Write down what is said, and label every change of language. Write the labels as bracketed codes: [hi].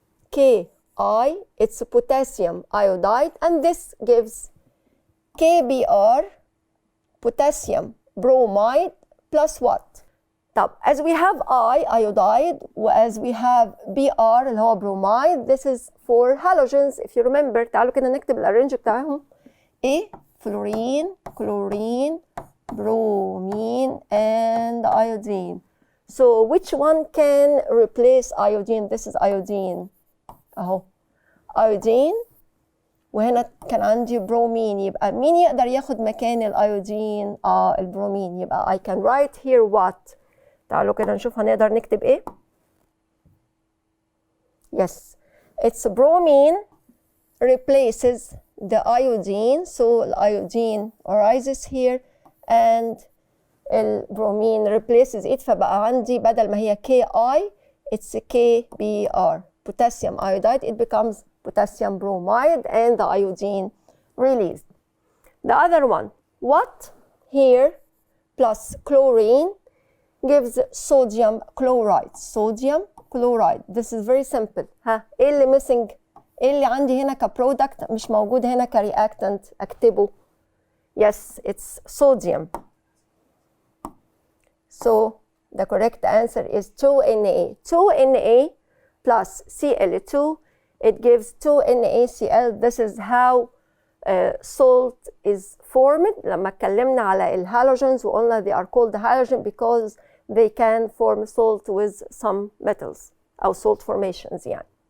[en] Ki, it's potassium iodide, and this gives KBr, potassium bromide, plus what? طب as we have iodide as we have Br [ar] اللي هو [en] bromide, this is for halogens. If you remember, [ar] تعالوا كده نكتب الارينج بتاعهم. [en] ايه؟ Fluorine, chlorine, bromine, and iodine. So which one can replace iodine? This is iodine. [ar] اهو [en] iodine. [ar] وهنا كان عندي bromine. يبقى مين يقدر ياخد مكان الايودين؟ البرومين. [en] يبقى I can write here what? [ar] تعالوا كده نشوف هنقدر نكتب ايه. [en] Yes, it's bromine replaces the iodine. So iodine arises here and [ar] البرومين [en] replaces it. [ar] فبقى عندي بدل ما هي [en] Ki, it's KBr, potassium iodide. It becomes potassium bromide and the iodine released. The other one, what? Here plus chlorine gives sodium chloride. Sodium chloride. This is very simple. [ar] ها ايه اللي [en] missing؟ [ar] ايه اللي عندي هنا كبرودكت مش موجود هنا كرياكتنت اكتبه؟ [en] Yes, it's sodium. So the correct answer is 2Na. 2Na plus Cl2, it gives 2NaCl. This is how salt is formed. [ar] لما اتكلمنا على الهالوجينز وقلنا [en] they are called halogen because they can form salt with some metals [ar] أو [en] salt formations [ar] يعني.